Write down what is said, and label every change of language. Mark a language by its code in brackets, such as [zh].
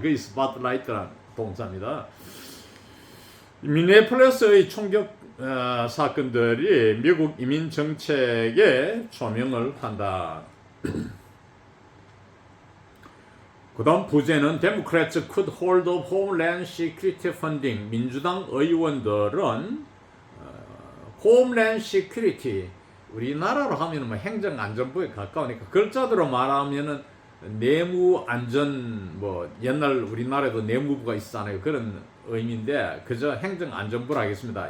[ko] 그게 스포트라이트라는 동사입니다. 미네폴리스의 총격 사건들이 미국 이민 정책에 조명을 한다. 그 다음 부제는 [en] Democrats could hold up Homeland Security funding. [ko] 민주당 의원들은 Homeland Security, 우리나라로 하면 뭐 행정안전부에 가까우니까 글자대로 말하면은 내무안전, 뭐 옛날 우리나라에도 내무부가 있었잖아요. 그런 의미인데 그저 행정안전부라 하겠습니다.